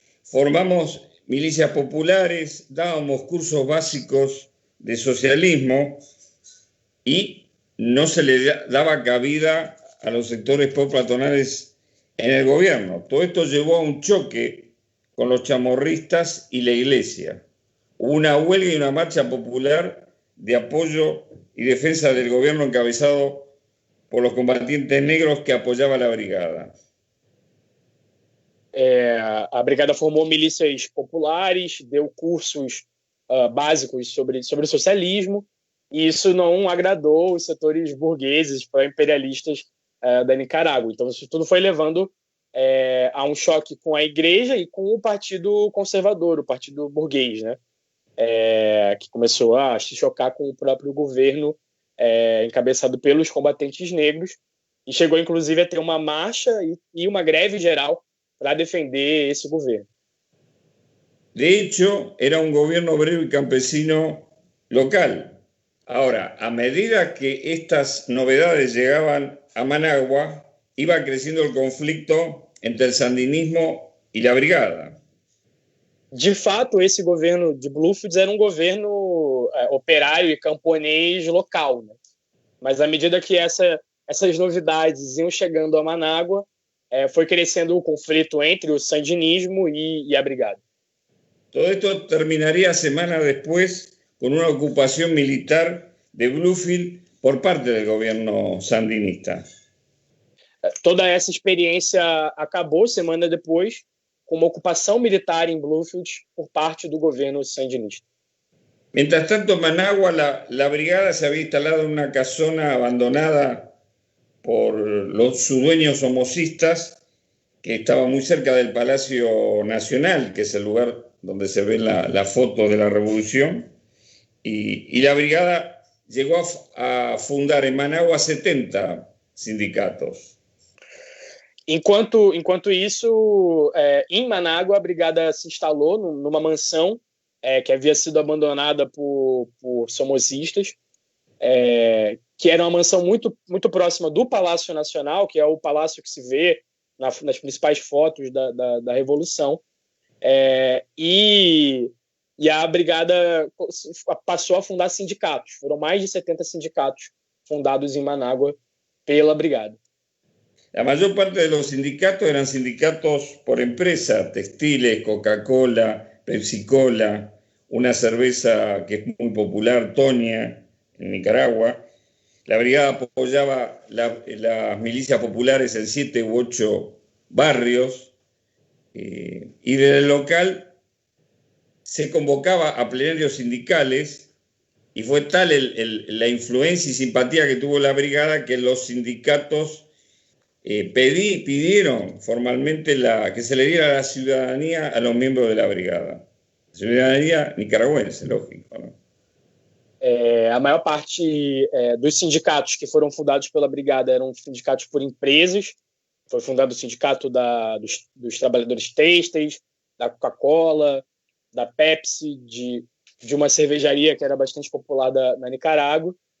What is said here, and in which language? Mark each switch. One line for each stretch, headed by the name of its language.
Spanish: Formamos milicias populares, dábamos cursos básicos de socialismo y no se le daba cabida a los sectores patronales en el gobierno. Todo esto llevó a un choque con los chamorristas y la iglesia. Hubo una huelga y una marcha popular de apoyo y defensa del gobierno encabezado por los combatientes negros que apoyaba la brigada.
Portuguese: A brigada formou milícias populares, deu cursos básicos sobre o socialismo, e isso não agradou os setores burgueses, imperialistas da Nicarágua. Então, isso tudo foi levando a um choque com a igreja e com o Partido Conservador, o Partido Burguês, né? Que começou a se chocar com o próprio governo encabeçado pelos combatentes negros, e chegou, inclusive, a ter uma marcha e uma greve geral para defender esse governo.
Spanish: De hecho, era un gobierno obrero y campesino local. Ahora, a medida que estas novedades llegaban a Managua, iba creciendo el conflicto entre el sandinismo y la brigada.
Portuguese: De fato, esse governo de Bluefield era um governo operário e camponês local, né? Mas à medida que essas novidades iam chegando a Managua, foi crescendo o conflito entre o sandinismo y a brigada.
Spanish: Todo esto terminaría semanas después con una ocupación militar de Bluefield por parte del gobierno sandinista.
Portuguese: Toda essa experiência acabou semana depois com uma ocupação militar em Bloomfield por parte do governo sandinista.
Spanish: Mientras tanto, en Managua, la brigada se había instalado en una casona abandonada por sus dueños somocistas, que estaba muy cerca del Palacio Nacional, que es el lugar donde se ve la foto de la revolución, y la brigada llegó a fundar en Managua 70 sindicatos.
Portuguese: Enquanto isso, em Manágua, a brigada se instalou numa mansão que havia sido abandonada por somosistas, que era uma mansão muito, muito próxima do Palácio Nacional, que é o palácio que se vê nas principais fotos da Revolução. E a brigada passou a fundar sindicatos. Foram mais de 70 sindicatos fundados em Manágua pela brigada.
Spanish: La mayor parte de los sindicatos eran sindicatos por empresa, textiles, Coca-Cola, Pepsi-Cola, una cerveza que es muy popular, Tonia, en Nicaragua. La brigada apoyaba las milicias populares en 7 u 8 barrios, y desde el local se convocaba a plenarios sindicales, y fue tal la influencia y simpatía que tuvo la brigada que los sindicatos pidieron formalmente que se le diera la ciudadanía a los miembros de la brigada. Ciudadanía nicaragüense, lógico, ¿no?
Portuguese: A maior parte dos sindicatos que foram fundados pela brigada eram sindicatos por empresas. Foi fundado o sindicato dos trabalhadores têxteis, da Coca-Cola, da Pepsi, de uma cervejaria que era bastante popular na Nicarágua.